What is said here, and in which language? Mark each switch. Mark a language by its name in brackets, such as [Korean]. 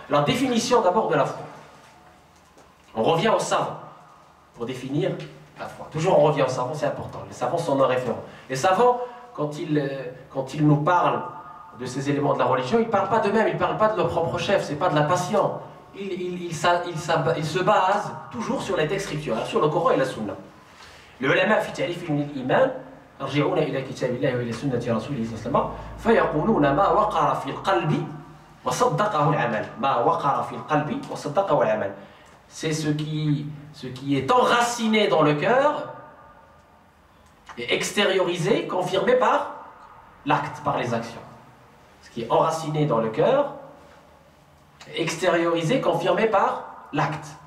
[French] Alors, définition d'abord de la foi. On revient aux savants pour définir la foi. Toujours on revient aux savants, c'est important. Les savants sont nos référents. Les savants, quand ils nous parlent de ces éléments de la religion, ils ne parlent pas d'eux-mêmes, ils ne parlent pas de leur propre chef, ce n'est pas de la passion. Ils se basent toujours sur les textes scripturaires, sur le Coran et la Sunna. [Arabic] Le ulama fi ta'rif al-iman يرجعون إلى كتاب الله وإلى سنة رسوله صلى الله عليه وسلم فيقولون ما وقر في القلب وصدقه العمل ما وقر في القلب وصدقه العمل. [French] C'est ce qui est enraciné dans le cœur et extériorisé, confirmé par l'acte, par les actions. Ce qui est enraciné dans le cœur, extériorisé, confirmé par l'acte.